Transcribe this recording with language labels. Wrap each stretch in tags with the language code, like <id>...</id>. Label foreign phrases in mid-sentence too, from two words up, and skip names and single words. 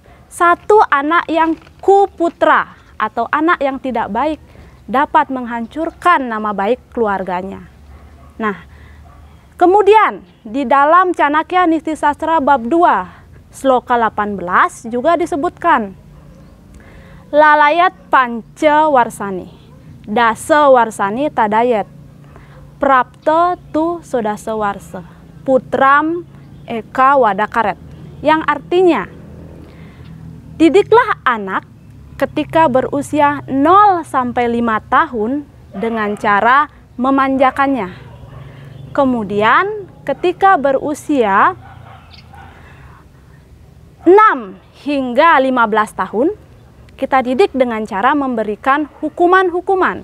<id>Satu anak yang kuputra atau anak yang tidak baik dapat menghancurkan nama baik keluarganya. Nah, kemudian di dalam Canakya Niti Sastra bab 2 sloka 18 juga disebutkan</id> <sa>लालयेत् पञ्च वर्षाणि, दश वर्षाणि ताडयेत्, प्राप्ते तु षोडश वर्ष, पुत्रम् एक वदकरेत्.</sa> <id>Yang artinya, didiklah anak ketika berusia 0 sampai 5 tahun dengan cara memanjakannya. Kemudian ketika berusia 6 hingga 15 tahun, kita didik dengan cara memberikan hukuman-hukuman.</id>